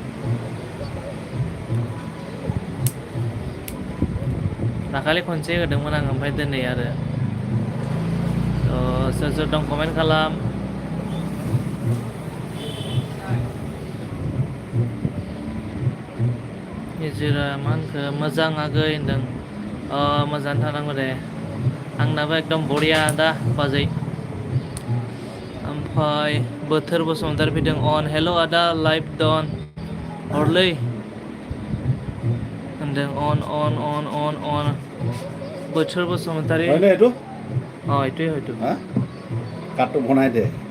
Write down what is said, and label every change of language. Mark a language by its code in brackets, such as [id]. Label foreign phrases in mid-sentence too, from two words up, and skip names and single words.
[brx] दाखालि खनसे होदोंमोन आं ओमफ्राय दिनै आरो सोर सोर दं कमेन्ट खालाम निजिरा मा होनखो मोजां आगै होनदों मोजाङानो थानांगौ दे आंनाबो एकदम बरिया दा बाजै ओमफ्राय बोथोर बसुमतारी फैदों अन हेल' आदा लाइभ दन हरलै होनदों अन बोथोर बसुमतारी [as] হয়নে এইটো এইটোৱে হয়তো হা কাটটো বনাই দে